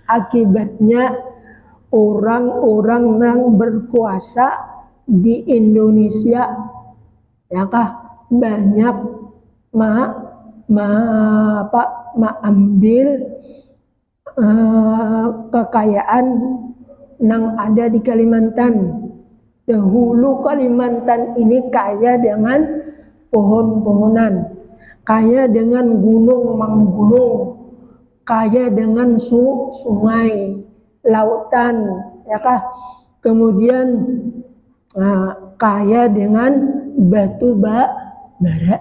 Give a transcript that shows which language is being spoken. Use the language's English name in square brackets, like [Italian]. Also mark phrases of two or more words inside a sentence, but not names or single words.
[Indonesian] Akibatnya orang-orang yang berkuasa di Indonesia, ya kah, banyak ambil kekayaan yang ada di Kalimantan. Dahulu Kalimantan ini kaya dengan pohon-pohonan, kaya dengan gunung-menggunung, kaya dengan sungai, lautan, ya kah? Kemudian kaya dengan batu bara.